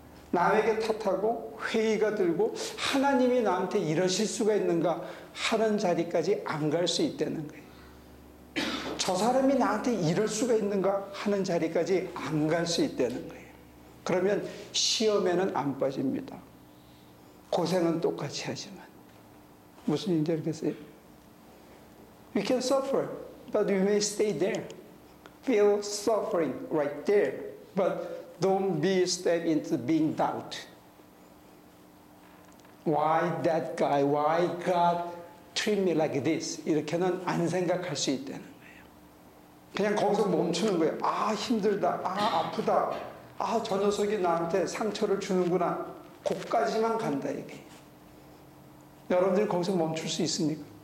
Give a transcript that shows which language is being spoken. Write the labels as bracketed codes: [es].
[ko] 남에게 탓하고 회의가 들고 하나님이 나한테 이러실 수가 있는가 하는 자리까지 안 갈 수 있다는 거예요. 저 사람이 나한테 이럴 수가 있는가 하는 자리까지 안 갈 수 있다는 거예요. 그러면 시험에는 안 빠집니다. 고생은 똑같이 하지만. 무슨 얘기인지 알겠어요? [en] We can suffer, but we may stay there. Feel suffering right there, but don't be step into being doubt. Why that guy? Why God treat me like this? [ko] 이렇게는 안 생각할 수 있다는 거예요. 그냥 거기서 멈추는 거예요. 아, 힘들다. 아, 아프다. 아, 저 녀석이 나한테 상처를 주는구나. 거기까지만 간다, 이게. 여러분들이 거기서 멈출 수 있습니까?